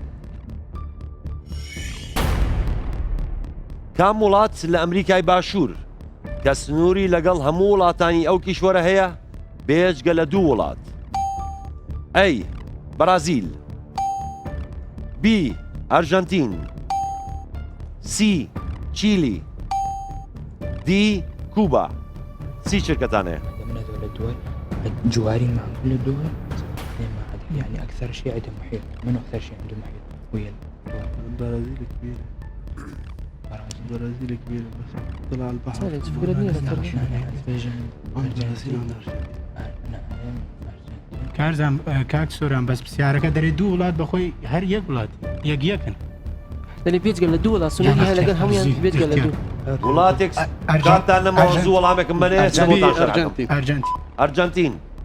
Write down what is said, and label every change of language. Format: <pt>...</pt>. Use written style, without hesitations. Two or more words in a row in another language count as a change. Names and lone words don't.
<ckb>کام وڵات لە ئەمریکای باشوور کە سنووری لەگەڵ هەموو وڵاتانی ئەو کیشوەرە هەیە بێجگە لە دوو وڵات؟ ئەی بەرازیل، بی ئەرژەنتین، سی چیلی، دی کوبا. سی شركتانه</ckb> <ar>من هذول الدول جواري معهم كل الدول يعني اكثر شيء عندهم محيط. منو اكثر شيء عنده محيط؟ ويا البرازيل كبيره. البرازيل كبيره بس طلع البحر. البرازيل</ar> <ckb>کارزان کاک سۆران بەس پرسیارەکە دەرێت دوو وڵات بەخۆی هەر یەک وڵات یەکن دەڵێ بێجگە لە دوو وڵات سنووری هەیە لەگەڵ هەمویان بێجگە لە دوو وڵاتێک کاتان نەماوە زوو وەڵامێکم بنێ ئەرجەنتین.</ckb>